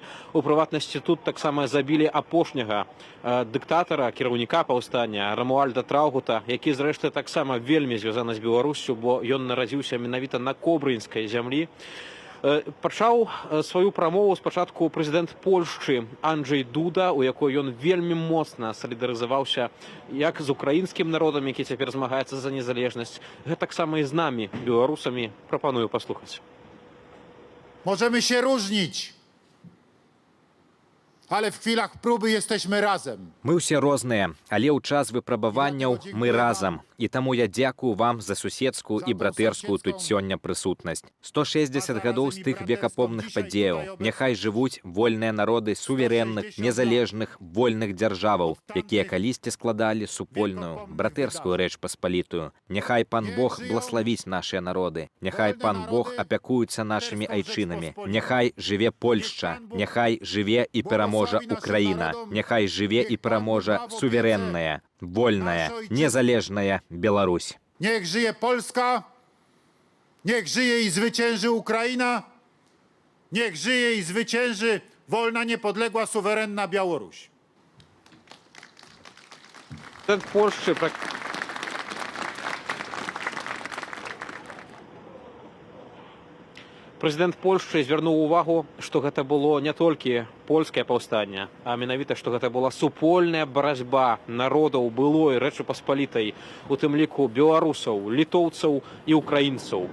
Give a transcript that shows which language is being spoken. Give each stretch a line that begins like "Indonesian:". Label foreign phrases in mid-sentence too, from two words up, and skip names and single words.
Belarusian: У прыватнасці тут таксама забілі апошняга дыктатара, кіраўніка паўстання Рамуальда Траўгута, які зрэшты таксама вельмі звязаны з Беларуссю, бо ён нарадзіўся менавіта на кобрынскай зямлі. Пачаў сваю прамову спачатку прэзідэнт Польшчы Анджэй Дуда, у якой ён вельмі моцна салідарызаваўся як з украінскім народам, які цяпер змагаецца за незалежнасць, гэтаксама і з намі, беларусамі. Прапаную паслухаць.
Polish: Możemy się różnić, ale w chwilach próby jesteśmy razem.
Belarusian: Мы ўсе розныя, але ў час выпрабаванняў мы разам. І таму я дзякую вам за суседскую і братэрскую тут сёння прысутнасць. 160 гадоў з тых векапомных падзеяў. Няхай жывуць вольныя народы суверэнных, незалежных, вольных дзяржаваў, якія калісьці складалі супольную, братэрскую рэч паспалітую. Няхай пан Бог блаславіць нашыя народы. Няхай пан Бог апякуецца нашымі айчынамі. Няхай жыве Польшча. Няхай жыве і пераможа Украіна. Няхай жыве і пераможа суверэнная, вольная, незалежная Беларусь.
Polish: Niech żyje Polska, niech żyje i zwycięży Ukraina, niech żyje i zwycięży wolna, niepodległa, suwerenna Białoruś.
Belarusian: Президент Польшчы Прэзідэнт Польшчы звярнуў увагу, што гэта было не толькі польскае паўстанне, а менавіта, што гэта была супольная барацьба народаў былой Рэчы Паспалітай, у тым ліку беларусаў, літоўцаў і украінцаў.